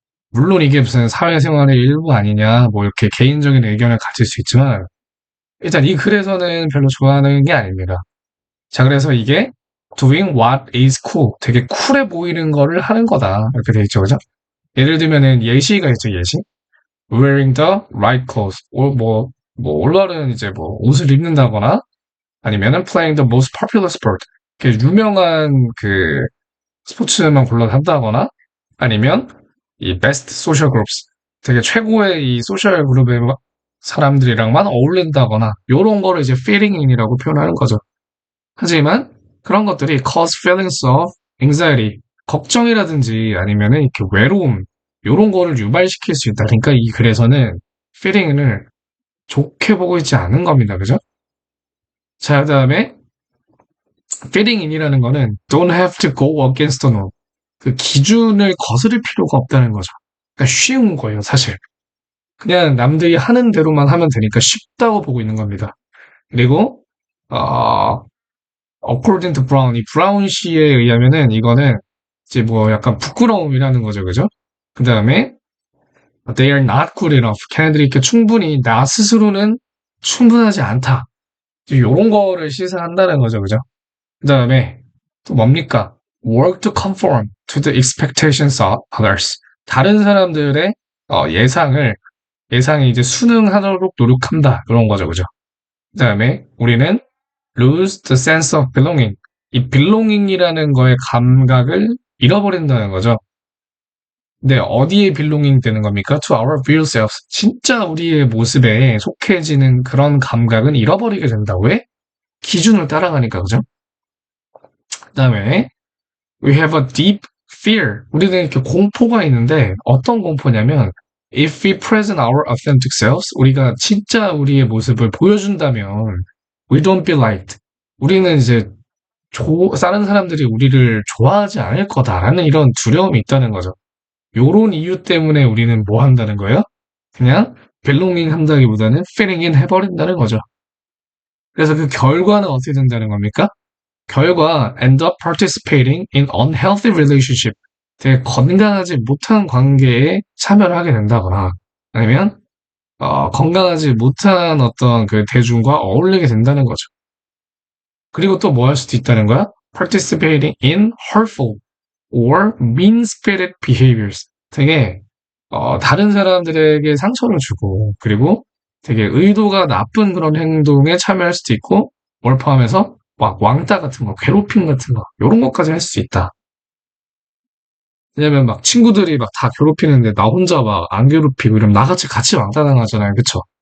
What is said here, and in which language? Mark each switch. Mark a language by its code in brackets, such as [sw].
[ko] 물론 이게 무슨 사회생활의 일부 아니냐, 뭐 이렇게 개인적인 의견을 가질 수 있지만 일단 이 글에서는 별로 좋아하는 게 아닙니다. 자, 그래서 이게 [en] doing what is cool, [ko] 되게 쿨해 보이는 거를 하는 거다. 이렇게 돼 있죠, 그죠? 예를 들면은 예시가 있죠, 예시. [en] wearing the right clothes, [ko] 올라는 이제 뭐 옷을 입는다거나 아니면은 [en] playing the most popular sport. [ko] 유명한 스포츠만 골라서 한다거나 아니면 이 [en] best social groups. [ko] 되게 최고의 이 소셜 그룹의 사람들이랑만 어울린다거나 요런 거를 이제 fitting in이라고 표현하는 거죠. 하지만 그런 것들이 [en] cause feelings of anxiety, [ko] 걱정이라든지 아니면은 이렇게 외로움 요런 거를 유발시킬 수 있다. 그러니까 이 글에서는 fitting in을 좋게 보고 있지 않은 겁니다. 그죠? 자, 그다음에 [en] fitting in이라는 거는 don't have to go against the norm. [ko] 그 기준을 거스를 필요가 없다는 거죠. 그러니까 쉬운 거예요, 사실. 그냥 남들이 하는 대로만 하면 되니까 쉽다고 보고 있는 겁니다. 그리고 어, [en] according to Brown, [ko] 이 브라운 씨에 의하면은 이거는 이제 뭐 약간 부끄러움이라는 거죠, 그죠? [en] 그 다음에 they are not good enough. [ko] 걔네들이 이렇게 충분히 나 스스로는 충분하지 않다. 이런 거를 시사한다는 거죠, 그죠? 그 다음에 또 뭡니까? [en] work to conform to the expectations of others. [ko] 다른 사람들의 예상에 이제 순응하도록 노력한다. 그런 거죠, 그죠? 그 다음에 우리는 [en] lose the sense of belonging. [ko] 이 belonging이라는 거의 감각을 잃어버린다는 거죠. 근데 어디에 belonging 되는 겁니까? [en] To our real selves. [ko] 진짜 우리의 모습에 속해지는 그런 감각은 잃어버리게 된다. 왜? 기준을 따라가니까, 그죠? 그 다음에 [en] we have a deep fear. [ko] 우리는 이렇게 공포가 있는데 어떤 공포냐면 [en] if we present our authentic selves, [ko] 우리가 진짜 우리의 모습을 보여준다면 [en] we don't be liked. [ko] 우리는 이제 다른 사람들이 우리를 좋아하지 않을 거다라는 이런 두려움이 있다는 거죠. 요런 이유 때문에 우리는 뭐 한다는 거예요? 그냥 belonging 한다기보다는 fitting in 해버린다는 거죠. 그래서 그 결과는 어떻게 된다는 겁니까? 결과 [en] end up participating in unhealthy relationship. [ko] 되게 건강하지 못한 관계에 참여를 하게 된다거나 아니면 건강하지 못한 어떤 그 대중과 어울리게 된다는 거죠. 그리고 또 뭐 할 수도 있다는 거야? [en] participating in hurtful or mean-spirited behaviors. [ko] 되게 다른 사람들에게 상처를 주고 그리고 되게 의도가 나쁜 그런 행동에 참여할 수도 있고 뭘 포함해서 막 왕따 같은 거, 괴롭힘 같은 거 요런 것까지 할 수 있다. 왜냐면 막 친구들이 막 다 괴롭히는데 나 혼자 막 안 괴롭히고 이러면 나같이 같이 왕따 당하잖아요. 그쵸?